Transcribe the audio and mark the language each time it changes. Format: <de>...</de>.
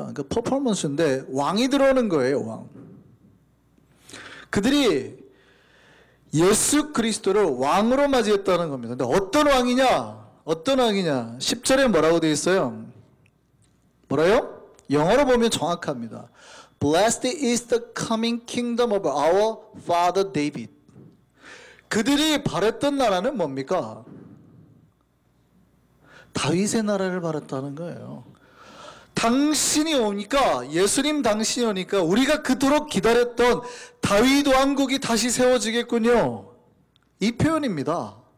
<ko>그러니까 퍼포먼스인데 왕이 들어오는 거예요. 왕. 그들이 예수 그리스도를 왕으로 맞이했다는 겁니다. 근데 어떤 왕이냐? 어떤 왕이냐? 10절에 뭐라고 되어 있어요? 뭐라요? 영어로 보면 정확합니다.</ko> <en>Blessed is the coming kingdom of our father David.</en> <ko>그들이 바랬던 나라는 뭡니까? 다윗의 나라를 바랬다는 거예요. 당신이 오니까, 예수님 당신이 오니까 우리가 그토록 기다렸던 다윗 왕국이 다시 세워지겠군요. 이 표현입니다.</ko>